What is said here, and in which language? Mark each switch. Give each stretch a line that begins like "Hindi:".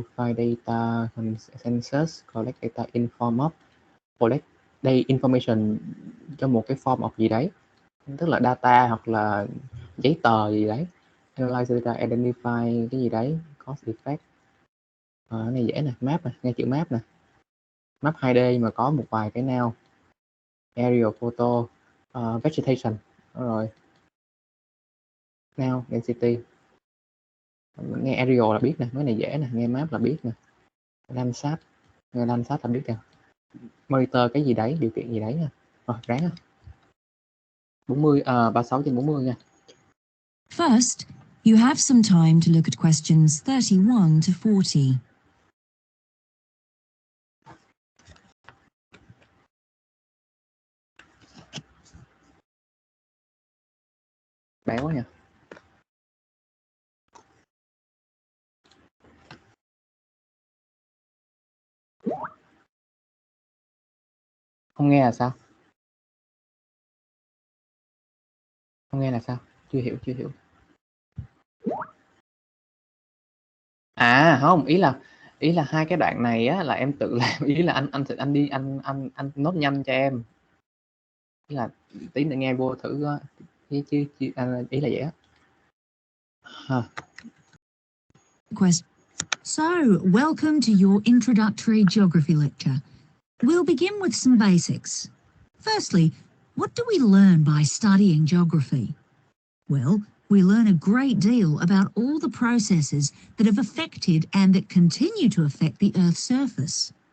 English: Find data, census, collect data in form of,
Vietnamese: collect đây information cho một cái form of gì đấy, tức là data hoặc là giấy tờ gì đấy. Analyze data, identify cái gì đấy, cause effect. Cái này dễ nè, map nè, nghe chữ map nè. Map 2D mà có một vài cái nào.
English: Aerial photo, vegetation, rồi now density.
Vietnamese: Nghe aerial là biết nè, cái này dễ nè, nghe map là biết nè. Landscape, nghe landscape là biết nè. Monitor cái gì đấy, điều kiện gì đấy nha. Rồi ráng á. 36/40 nha.
English: First, you have some time to look at questions 31 to 40.
Vietnamese: Bé quá nha. Không nghe là sao? Không nghe là sao? Chưa hiểu. Không, ý là hai cái đoạn này á là em tự làm, ý là anh nốt nhanh cho em. Ý là tí nữa nghe vô thử chứ ý là vậy á.
English: So, welcome to your introductory geography lecture. We'll begin with some basics. Firstly, what do we learn by studying geography? Well, we learn a great deal about all the processes that have affected and that continue to affect the Earth's surface.